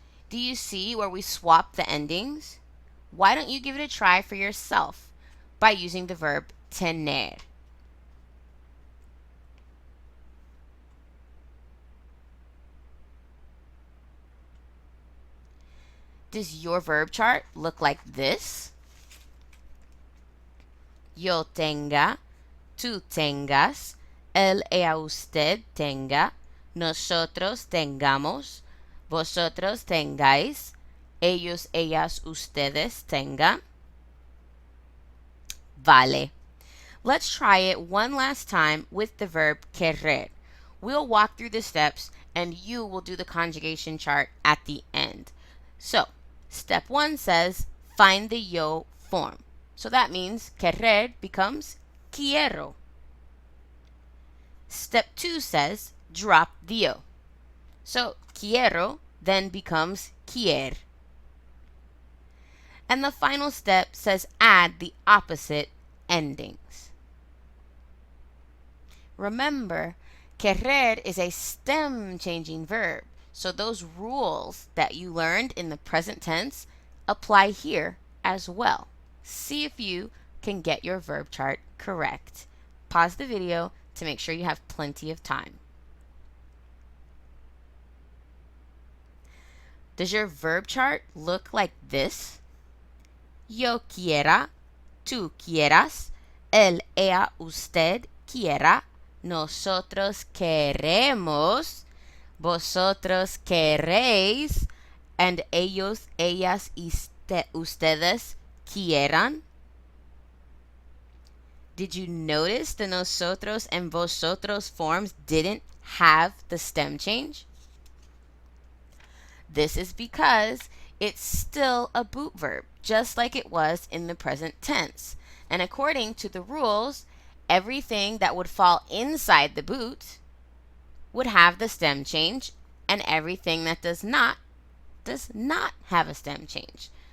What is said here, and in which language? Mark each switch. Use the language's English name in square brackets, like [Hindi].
[English] Do you see where we swap the endings? Why don't you give it a try for yourself by using the verb tener? Does your verb chart look like this? [Spanish] Yo tenga, tú tengas, él, ella, usted tenga, nosotros tengamos, vosotros tengáis, ellos, ellas, ustedes tengan. Vale. [English] Let's try it one last time with the verb querer. We'll walk through the steps and you will do the conjugation chart at the end. So, step 1 says find the yo form. So that means querer becomes quiero. Step 2 says drop the yo. So quiero then becomes quier. And the final step says add the opposite endings. Remember, querer is a stem changing verb. So those rules that you learned in the present tense apply here as well. See if you can get your verb chart correct. Pause the video to make sure you have plenty of time. Does your verb chart look like this? [Spanish] Yo quiera, tú quieras, él, ella, usted quiera, nosotros queremos, vosotros queréis, [English] and [Spanish] ellos, ellas, y ustedes quieran. [English] Did you notice the nosotros and vosotros forms didn't have the stem change? This is because it's still a boot verb, just like it was in the present tense. And according to the rules, everything that would fall inside the boot would have the stem change, and everything that does not have a stem change.